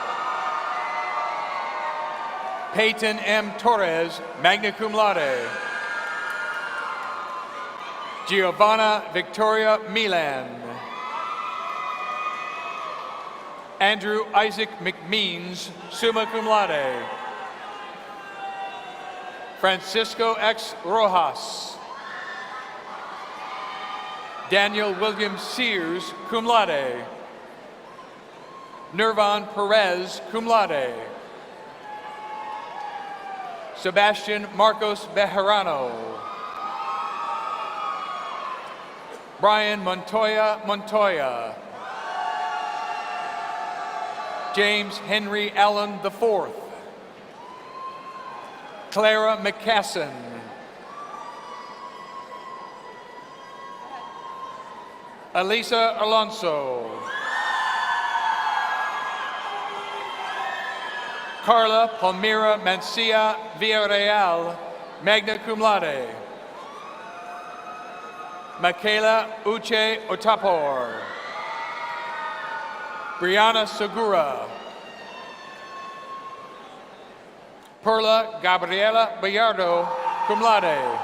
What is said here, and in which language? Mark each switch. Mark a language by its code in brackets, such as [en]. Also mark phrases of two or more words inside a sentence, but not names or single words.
[en] Peyton M. [la] Torres, magna cum laude. [en] Giovanna Victoria Milan. Andrew Isaac McMeans, [la] summa cum laude. [en] Francisco X. Rojas. Daniel William Sears, [la] cum laude. [en] Nirvan Perez, [la] cum laude. [en] Sebastian Marcos Bejarano. Brian Montoya. James Henry Allen IV. Clara McCassin. Elisa Alonso. Carla Palmira Mancia Villarreal, [la] magna cum laude. [en] Michaela Uche Otapor. Brianna Segura. Perla Gabriela Bayardo, [la] cum laude.